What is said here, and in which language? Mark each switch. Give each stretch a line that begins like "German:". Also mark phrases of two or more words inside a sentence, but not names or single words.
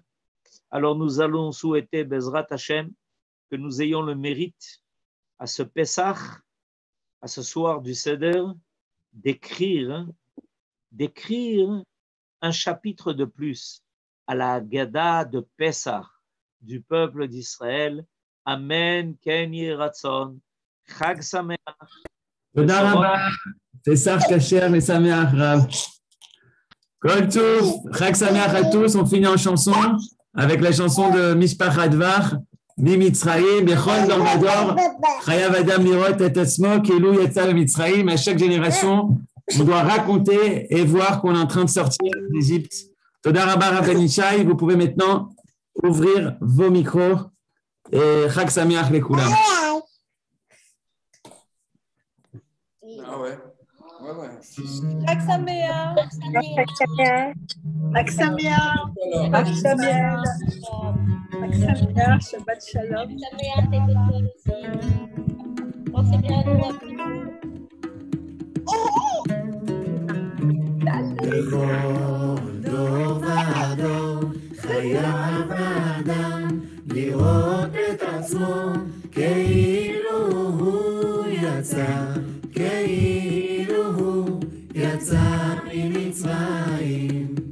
French: Alors nous allons souhaiter,
Hebrew: בעזרת השם,
French: que nous ayons le mérite à ce Pessah, à ce soir du Seder, d'écrire un chapitre de plus à la Haggadah de Pessah du peuple d'Israël.
Hebrew: אמן, כן יהי רצון, חג שמח. תודה רבה, פסח כשר et שמח רב. כל טוב, חג שמח
French: à tous.
Hebrew: On finit en chanson avec la chanson de משפחת דבר, מצרים, בכל דור ודור חייב אדם לראות את עצמו כאילו יצא מצרים. À chaque génération, on doit raconter et voir qu'on est en train de sortir d'Égypte. תודה רבה Rav Ben Ishai, vous pouvez maintenant ouvrir vos micros et חג שמח לכולם.
French: Ah ouais.
Hebrew: חג שמח. חג שמח. חג שמח. חג שמח. חג שמח. שבת שלום.
French: Pensez bien à nous.
Hebrew: דור ועדור חייב האדם לראות את עצמו כאילו הוא יצא ממצרים.